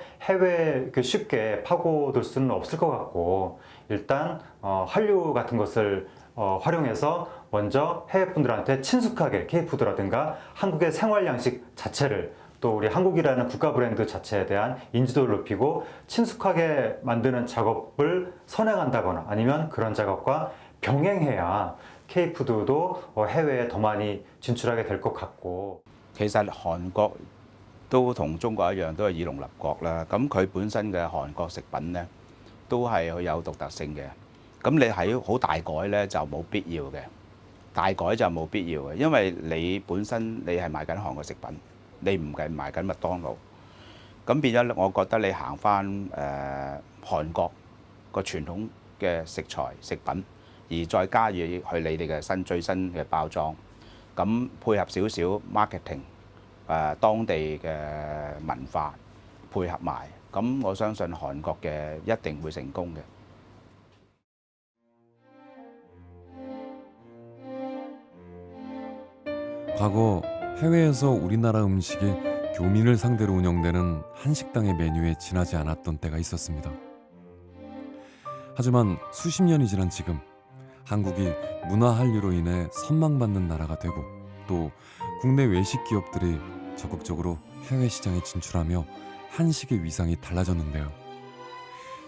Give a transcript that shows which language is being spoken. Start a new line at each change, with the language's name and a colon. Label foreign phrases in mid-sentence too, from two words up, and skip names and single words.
Korean: 해외에 쉽게 파고들 수는 없을 것 같고 일단 한류 같은 것을 활용해서 먼저 해외분들한테 친숙하게 K푸드라든가 한국의 생활 양식 자체를 또 우리 한국이라는 국가 브랜드 자체에 대한 인지도를 높이고 친숙하게 만드는 작업을 선행한다거나 아니면 그런 작업과 병행해야 K푸드도 해외에 더 많이 진출하게 될 것 같고.
Cantonese: 其實韓國都同中國一樣，都係以農立國啦。咁佢本身嘅韓國食品呢，都係佢有獨特性嘅。咁你喺好大改呢，就冇必要嘅，大改就冇必要嘅，因為你本身你係賣緊韓國食品，你唔係賣緊麥當勞。咁變咗，我覺得你行翻韓國個傳統嘅食材食品。而再加入去你哋嘅最新嘅包裝，咁配合少少 marketing， 當地嘅文化配合埋，咁我相信韓國嘅一定會成功嘅。
Korean: 과거 해외에서 우리나라 음식이 교민을 상대로 운영되는 한식당의 메뉴에 지나지 않았던 때가 있었습니다. 하지만 수십 년이 지난 지금 한국이 문화 한류로 인해 선망받는 나라가 되고 또 국내 외식 기업들이 적극적으로 해외 시장에 진출하며 한식의 위상이 달라졌는데요.